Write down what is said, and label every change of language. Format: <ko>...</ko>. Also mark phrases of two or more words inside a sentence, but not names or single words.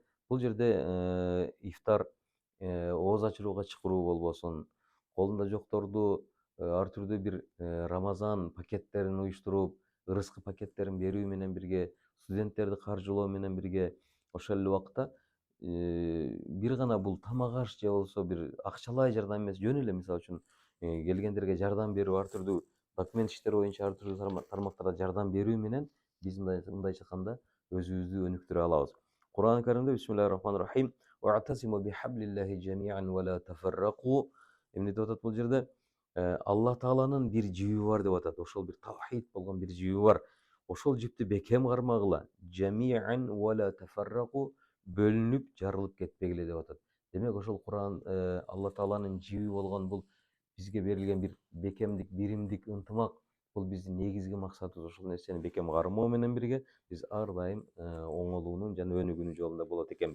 <ky>Бул жерде ифтар, ооз ачырууга чакыруу болбосун, колунда жокторду ар түрдүү бир Рамазан пакеттерин уюштуруп, ырыскы пакеттерин берүү менен бирге, студенттерди каржылоо менен бирге, ошол эле убакта бир гана бул тамак аш же болбосо бир акчалай жардам эмес, жөн эле мисалы үчүн келгендерге жардам берүү, ар түрдүү документ иштери боюнча ар түрдүү тармактарда жардам берүү менен биз мындайча айтканда өзүбүздү өнүктүрө алабыз.</ky> <ar>Кур'ан-ы Каримде بسم الله الرحمن الرحيم واعتصموا بحبل الله جميعا ولا تفرقوا.</ar> <ky>Эмне деп атат бул жерде? Алла Тааланын бир жиби бар деп атат. Ошол бир тавхид болгон бир жиби бар. Ошол жипти бекем кармагыла.</ky> <ar>جميعا ولا تفرقوا,</ar> <ky>бөлүнүп, жарылып кетпегиле деп атат. Демек ошол Кур'ан Алла Тааланын жиби болгон бул бизге берилген бир бекемдик, биримдик, ынтымак. Бул биздин негизги максатыбыз. Ошол нерсени бекем кармоо менен бирге биз ар дайым оңолуунун жана өнүгүүнүн жолунда болот экенбиз.</ky>